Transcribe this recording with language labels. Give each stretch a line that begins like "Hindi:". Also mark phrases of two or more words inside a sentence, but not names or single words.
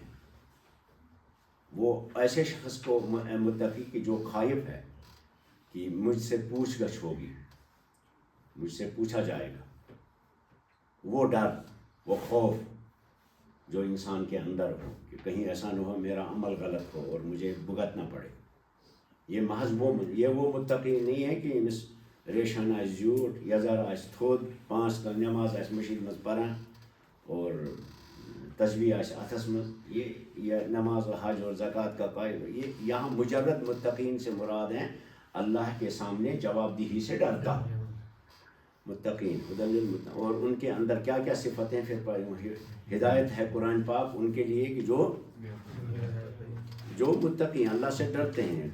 Urdu: وہ ایسے شخص کو متقی کہ جو خائف ہے کہ مجھ سے پوچھ گچھ ہوگی، مجھ سے پوچھا جائے گا، وہ ڈر، وہ خوف جو انسان کے اندر ہو کہ کہیں ایسا نہ ہو میرا عمل غلط ہو اور مجھے بھگتنا پڑے. یہ محض وہ متقی نہیں ہے کہ
Kashmiri: امس ریشن آس زیوٹ، یزار آس تھود، 5 نماز آس مشید مز پران اور تسبیح آس اتھس مز.
Urdu: یہ نماز و حج اور زکوٰۃ کا قائل. یہ یہاں مجرد متقین سے مراد ہیں اللہ کے سامنے جواب دہی سے ڈرتا متقین. اور ان کے اندر کیا کیا صفتیں پھر ہدایت ہے قرآن پاک ان کے لیے کہ جو متقی اللہ سے ڈرتے ہیں.